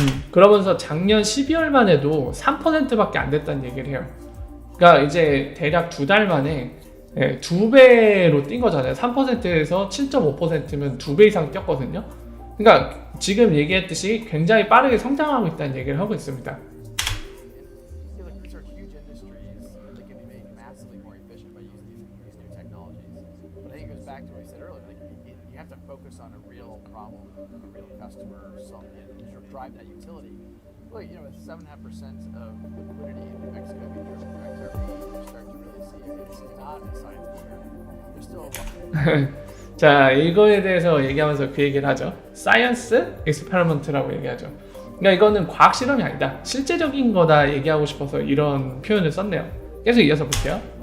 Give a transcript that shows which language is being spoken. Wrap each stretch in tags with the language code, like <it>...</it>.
<ko>그러면서 작년 12월만 해도 3%밖에 안 됐다는 얘기를 해요. 그러니까 이제 대략 2달 만에 2배로 뛴 거잖아요. 3%에서 7.5%면 2배 이상 뛰었거든요. 그러니까 지금 얘기했듯이 굉장히 빠르게 성장하고 있다는 얘기를 하고 있습니다.</ko> <en>These are huge industries that can be made massively more efficient by using these new technologies. But I think it goes back to what we said earlier. Like you have to focus on a real problem, a real customer, drive that utility. Well, with 7.5% of liquidity in New Mexico being driven through XRP, you start to really see if this is not a sign of the year. There's still a</en> <ko>자, 이거에 대해서 얘기하면서 그 얘기를 하죠. 사이언스 엑스페리먼트라고 얘기하죠. 그러니까 이거는 과학 실험이 아니다, 실제적인 거다 얘기하고 싶어서 이런 표현을 썼네요. 계속 이어서 볼게요.</ko>